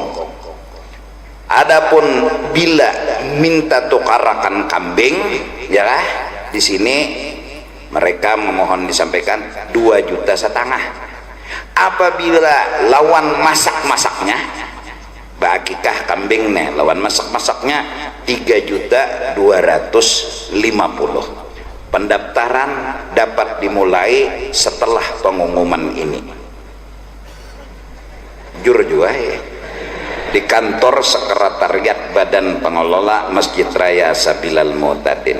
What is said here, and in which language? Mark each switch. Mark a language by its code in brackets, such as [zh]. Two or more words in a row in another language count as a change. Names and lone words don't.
[bjn] Adapun bila minta tukarakan kambing, ya lah, di sini mereka memohon disampaikan 2,5 juta. Apabila lawan masak-masaknya, bakikah kambing nih, lawan masak-masaknya 3.250.000. [id] Pendaftaran dapat dimulai setelah pengumuman ini. Jur juga ya, di kantor sekretariat Badan Pengelola Masjid Raya Sabilal Mu'tadin.